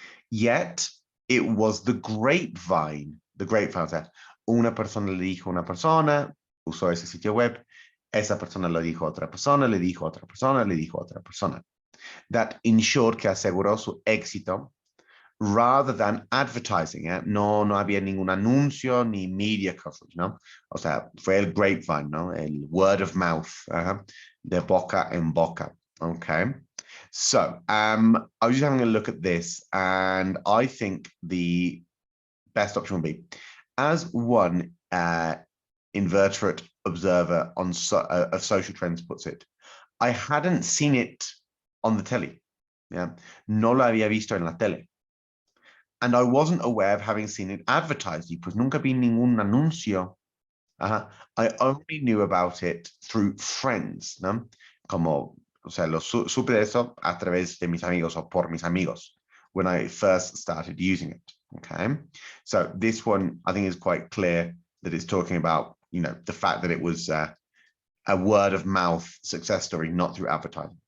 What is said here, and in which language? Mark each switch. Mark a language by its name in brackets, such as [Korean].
[English] Yet, it was the grapevine, [Spanish] o sea, una persona le dijo a una persona, usó ese sitio web, esa persona lo dijo a otra persona, le dijo a otra persona, le dijo a otra persona. [English] That ensured [Spanish] que aseguró su éxito [English] rather than advertising. [Spanish] No, no había ningún anuncio ni media coverage, ¿no? O sea, fue el grapevine, ¿no? El word of mouth, de boca en boca. Okay. [English] So I was just having a look at this, and I think the best option would be, as one inveterate observer on of social trends puts it, I hadn't seen it on the telly. [Spanish] Yeah, no lo había visto en la tele. [English] And I wasn't aware of having seen it advertised. [Spanish] Y pues nunca vi ningún anuncio. [English] I only knew about it through friends, ¿no? [Spanish] Como, o sea, supe de eso a través de mis amigos o por mis amigos [English] when I first started using it. Okay, so this one I think is quite clear that it's talking about, you know, the fact that it was a word of mouth success story, not through advertising.